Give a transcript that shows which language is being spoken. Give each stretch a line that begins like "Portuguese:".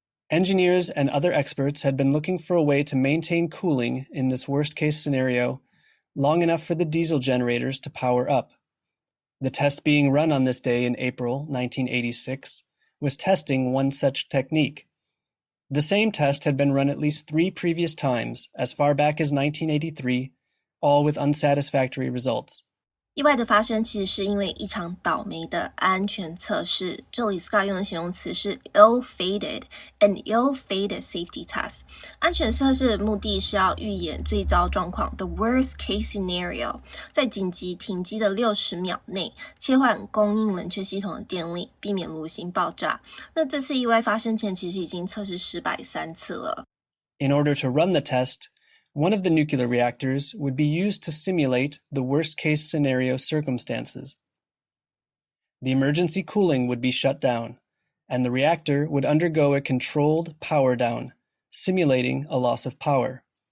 English: Engineers and other experts had been looking for a way to maintain cooling in this worst-case scenario long enough for the diesel generators to power up. The test being run on this day in April 1986 was testing one such technique. The same test had been run at least 3 previous times, as far back as 1983, all with unsatisfactory results.
Chinese: 意外的发生其实是因为一场倒霉的安全测试，这里 Scott 用的形容词是
English: ill-fated, an ill-fated safety test.
Chinese: 安全测试的目的是要预演最糟状况
English: the worst case scenario，
Chinese: 在紧急停机的60秒内切换供应冷却系统的电力，避免炉心爆炸。那这次意外发生前其实已经测试失败3次了。
English: In order to run the test, one of the nuclear reactors would be used to simulate the worst-case scenario circumstances. The emergency cooling would be shut down, and the reactor would undergo a controlled power down, simulating a loss of power.